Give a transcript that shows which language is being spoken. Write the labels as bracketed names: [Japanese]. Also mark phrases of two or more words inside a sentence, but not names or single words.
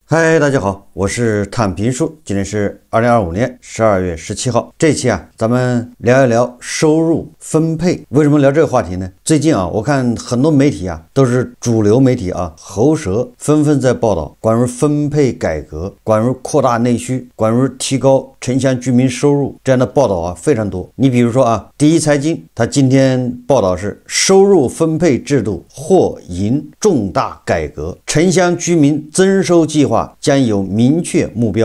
[Chinese] 嗨，大家好，我是探评书，今天是2025年12月17號。這期咱們聊一聊收入分配。為什麼聊這個話題呢？最近我看很多媒體都是主流媒體喉舌紛紛在報道關於分配改革、關於擴大內需、關於提高城鄉居民收入這樣的報道非常多。你比如說第一財經，它今天報道是收入分配制度或迎重大改革，城鄉居民增收計劃將有明確目標。